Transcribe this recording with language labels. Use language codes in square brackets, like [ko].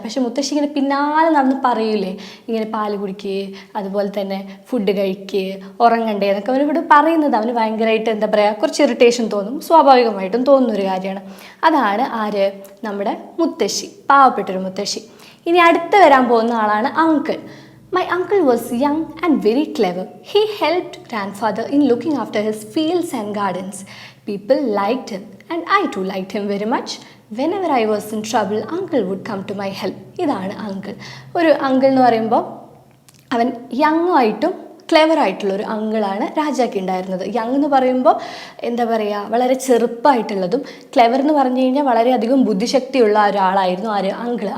[ml] പക്ഷെ മുത്തശ്ശി ഇങ്ങനെ പിന്നാലെ നടന്ന് പറയൂലേ, ഇങ്ങനെ പാല് കുടിക്കുക, അതുപോലെ തന്നെ ഫുഡ് കഴിക്കുക, ഉറങ്ങണ്ടേ എന്നൊക്കെ അവനോട് പറയുന്നത് അവന് ഭയങ്കരമായിട്ട് എന്താ പറയുക, കുറച്ച് ഇറിറ്റേഷൻ തോന്നും, സ്വാഭാവികമായിട്ടും തോന്നുന്നൊരു കാര്യമാണ്. അതാണ് ആര്? നമ്മുടെ മുത്തശ്ശി, പാവപ്പെട്ടൊരു മുത്തശ്ശി. ഇനി അടുത്ത് വരാൻ പോകുന്ന ആളാണ് uncle. [en] My uncle was young and very clever. He helped grandfather in looking after his fields and gardens. People liked him and I too liked him very much. Whenever I was in trouble, uncle would come to my help. [ml] ഇതാണ് uncle. ഒരു uncle എന്ന് പറയുമ്പോൾ അവൻ young ആയിട്ടും clever ആയിട്ടുള്ളൊരു അങ്കിളാണ് രാജാക്ക് ഉണ്ടായിരുന്നത്. Young എന്ന് പറയുമ്പോൾ എന്താ പറയുക, വളരെ ചെറുപ്പമായിട്ടുള്ളതും, ക്ലെവർ എന്ന് പറഞ്ഞു കഴിഞ്ഞാൽ വളരെയധികം ബുദ്ധിശക്തിയുള്ള ഒരാളായിരുന്നു ആര്? അങ്കിള്.